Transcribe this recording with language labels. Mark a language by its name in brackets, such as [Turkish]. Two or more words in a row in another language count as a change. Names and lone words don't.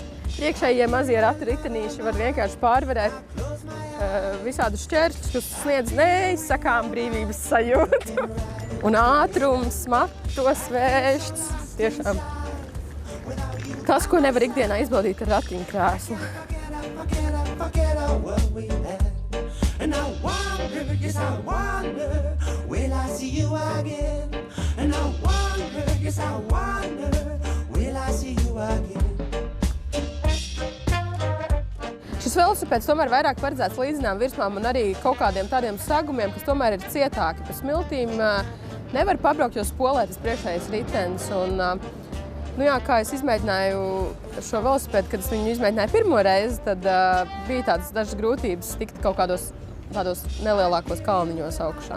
[Latvian] Priekšējie mazie rati ritenīši var vienkārši pārvarēt visādus šķēršļus, kas sniedz neizsakām brīvības sajūtu. Un ātrums, matos vēšķis, tiešām tas, ko nevar ikdienā izbaudīt ar ratiņkrēslu. [English] And I wonder, yes I wonder, will I see you again? And I wonder, yes I wonder, will I see you again? [Latvian] Šis velosipēds tomēr vairāk paredzēts līdzinām virsmām un arī kaut kādiem tādiem sagumiem, kas tomēr ir cietāki. Pa smiltīm nevar pabraukt, jo spolē tas priekšējais ritenis. Un Nu jā, kā es izmēģināju šo velosipēdu, kad es viņu izmēģināju pirmo reizi, tad bija tādas dažas grūtības tikt kaut kādos tādos nelielākos kalniņos augšā.